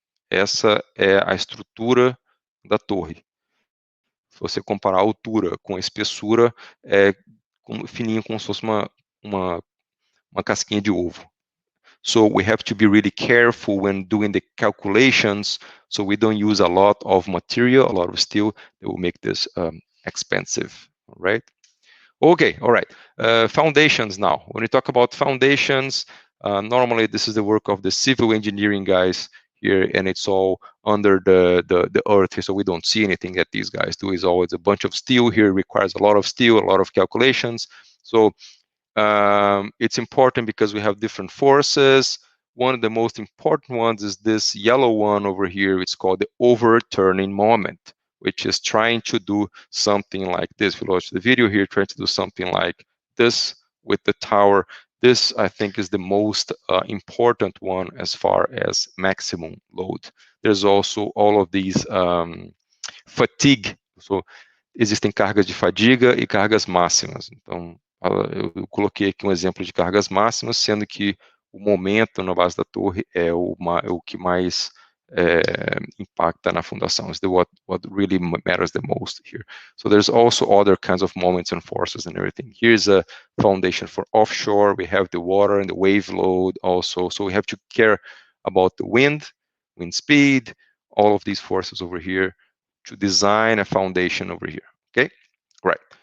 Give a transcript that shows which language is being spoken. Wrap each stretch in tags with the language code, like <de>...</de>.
<pt>Essa é a estrutura da torre. Se você comparar a altura com a espessura, é fininho como se fosse uma casquinha de ovo.</pt> <en>So we have to be really careful when doing the calculations, so we don't use a lot of material, a lot of steel that will make this expensive, right? Okay, all right. Foundations now. When we talk about foundations, normally this is the work of the civil engineering guys here, and it's all under the earth here, so we don't see anything that these guys do. Is always a bunch of steel here, requires a lot of steel, a lot of calculations. So it's important because we have different forces. One of the most important ones is this yellow one over here. It's called the overturning moment, which is trying to do something like this. If you watch the video here, trying to do something like this with the tower. This, I think, is the most important one as far as maximum load. There's also all of these fatigue.</en> <pt>So, existem cargas de fadiga e cargas máximas. Então, eu coloquei aqui um exemplo de cargas máximas, sendo que o momento na base da torre é o que mais impacta na fundação.</pt> <en>Is what really matters the most here. So there's also other kinds of moments and forces and everything. Here's a foundation for offshore. We have the water and the wave load also. So we have to care about the wind speed, all of these forces over here to design a foundation over here. Okay, right.</en>